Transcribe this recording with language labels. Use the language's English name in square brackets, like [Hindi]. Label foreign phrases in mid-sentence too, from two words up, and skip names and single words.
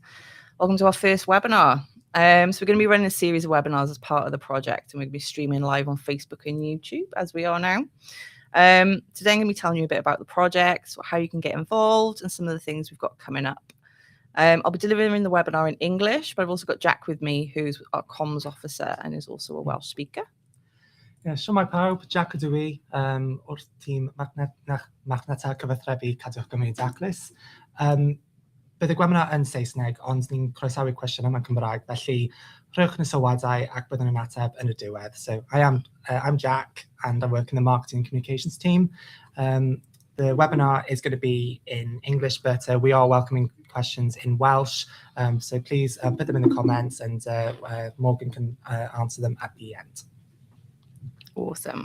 [English] Welcome to our first webinar. So we're going to be running a series of webinars as part of the project, and we're going to be streaming live on Facebook and YouTube as we are now. Today I'm going to be telling you a bit about the project, how you can get involved, and some of the things we've got coming up. I'll be delivering the webinar in English, but I've also got Jack with me, who's our comms officer and is also a Welsh speaker. [Welsh] Siwmai pawb, Jack ydw i o'r tîm Marchnata Cyfathrebu Cadwch Gymru Daclus. Bydd y webinar yn Saesneg, ond ni'n croesawu cwestiynau mewn Cymraeg, felly rhowch yn y sylwadau ac byddwn yn ateb yn y diwedd. [English] So I'm Jack and I work in the marketing and communications team. The webinar is going to be in English, but we are welcoming questions in Welsh. So please put them in the comments and Morgan can answer them at the end. Awesome.